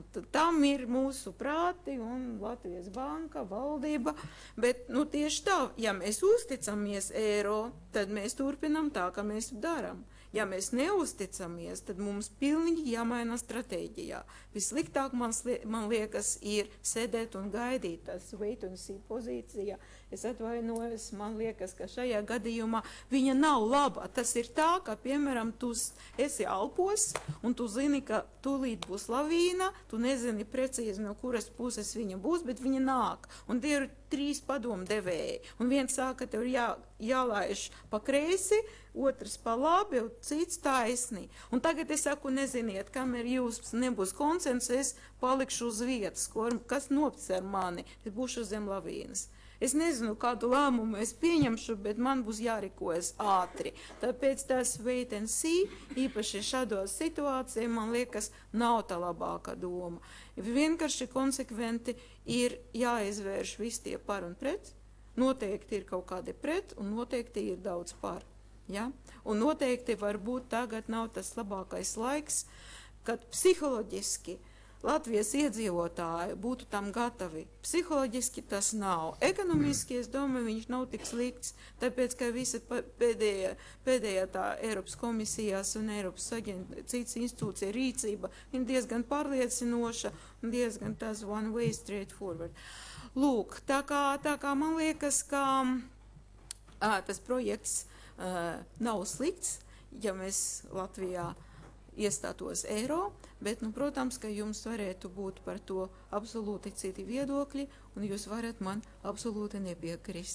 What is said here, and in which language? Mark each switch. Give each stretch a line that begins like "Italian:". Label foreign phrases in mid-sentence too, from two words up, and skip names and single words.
Latvian: Tam ir mūsu prāti un Latvijas banka, valdība, bet nu, tieši tā, ja mēs uzticamies eiro, tad mēs turpinam tā, ka mēs daram. Ja mēs neusticamies, tad mums pilnīgi jāmaina stratēģijā. Vissliktāk man liekas ir sēdēt un gaidīt, tas
English: wait and see
Latvian: pozīcija. Es atvainojos, man liekas, ka šajā gadījumā viņa nav laba. Tas ir tā, ka, piemēram, tu esi Alpos un tu zini, ka tūlīt būs lavīna, tu nezini precīzi, no kuras puses viņa būs, bet viņa nāk. Un tie ir 3 padomdevēji. Un viens saka, tev jālaiž pa kreisi, otrs pa labi, un cits taisni. Un tagad es saku, neziniet, kamēr jūs nebūs konsensus, es palikšu uz vietas, kas nopcer mani, es būšu zem lavīnas. Es nezinu, kādu lēmumu es pieņemšu, bet man būs jārīkojas ātri. Tāpēc tas
English: wait and see,
Latvian: īpaši šādos situācijās, man liekas, nav tā labākā doma. Vienkārši konsekventi ir jāizvērš visi tie par un pret. Noteikti ir kaut kādi pret un noteikti ir daudz par. Ja? Un noteikti varbūt tagad nav tas labākais laiks, kad psiholoģiski Latvijas iedzīvotāji būtu tam gatavi. Psiholoģiski tas nav. Ekonomiski, es domāju, viņš nav tik slikts, tāpēc, ka visa pēdējā tā Eiropas komisijās un Eiropas citas institūcija rīcība ir diezgan pārliecinoša un diezgan tas
English: one way straight forward.
Latvian: Lūk, tā kā man liekas, ka tas projekts nav slikts, ja mēs Latvijā iestātos eiro, bet, nu, protams, ka jums varētu būt par to absolūti citi viedokļi, un jūs varat man absolūti nepiekrist.